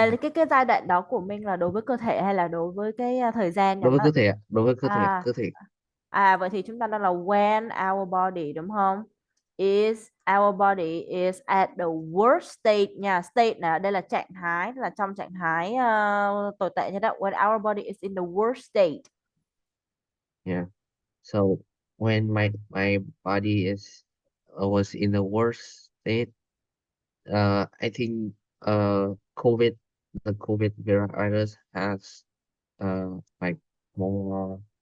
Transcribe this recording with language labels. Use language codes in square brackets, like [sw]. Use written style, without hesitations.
[vi] Cái giai đoạn đó của mình là đối với cơ thể hay là đối với cái thời gian nhỉ? đối với cơ thể ạ, đối với À, cơ thể. vậy thì chúng ta đang là [en] when our body [vi] đúng không? [en] Our body is at the worst state nha. [vi] State là đây là trạng thái, là trong trạng thái tồi tệ nhất đó. [en] When our body is in the worst state. Yeah. So when my body is was in the worst state, I think COVID the COVID virus has like more